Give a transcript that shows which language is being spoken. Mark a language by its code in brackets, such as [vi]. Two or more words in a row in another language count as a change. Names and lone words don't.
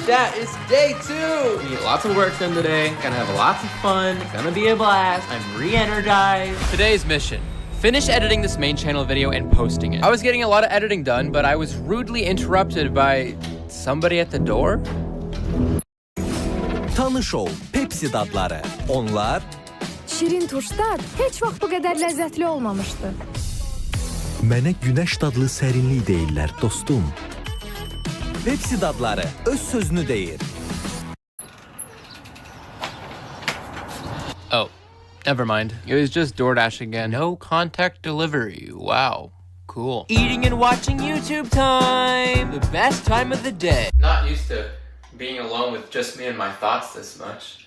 [en] That is day 2. We get lots of work done today. Gonna have lots of fun. Gonna be a blast. I'm re-energized. Today's mission. Finish editing this main channel video and posting it. I was getting a lot of editing done, but I was rudely interrupted by somebody at the door. [az] Tanış ol, Pepsi dadları. Onlar Şirin turşlar heç vaxt bu qədər ləzzətli olmamışdı. mənə günəş dadlı sərinlik deyirlər, dostum. Pepsi dadları öz sözünü deyir. [en] Oh. Never mind. It was just DoorDash again. No contact delivery. Wow. Cool. Eating and watching YouTube time. The best time of the day. Not used to being alone with just me and my thoughts this much.